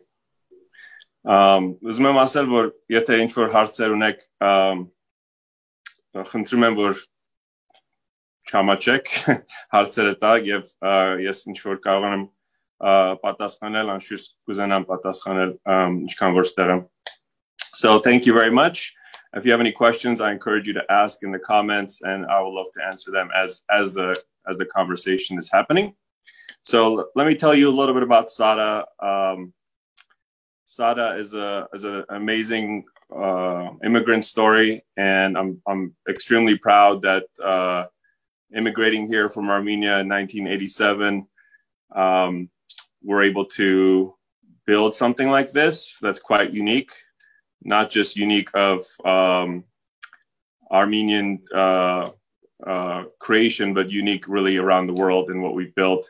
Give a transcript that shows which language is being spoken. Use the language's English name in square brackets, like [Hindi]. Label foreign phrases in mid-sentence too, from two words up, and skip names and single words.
[Armenian] Ուզում եմ ասել, որ եթե ինչ-որ հարցեր ունեք, խնդրում եմ, որ չամաչեք հարցերը տակ եւ ես ինչ-որ կարող եմ պատասխանել, անշուշտ կուզենամ պատասխանել ինչքան որ ստեղ եմ. [English] So thank you very much. If you have any questions, I encourage you to ask in the comments and I will love to answer them as the conversation is happening. So let me tell you a little bit about Sada. Sada is an amazing immigrant story, and I'm extremely proud that immigrating here from Armenia in 1987, we're able to build something like this that's quite unique, not just unique of Armenian creation, but unique really around the world in what we've built.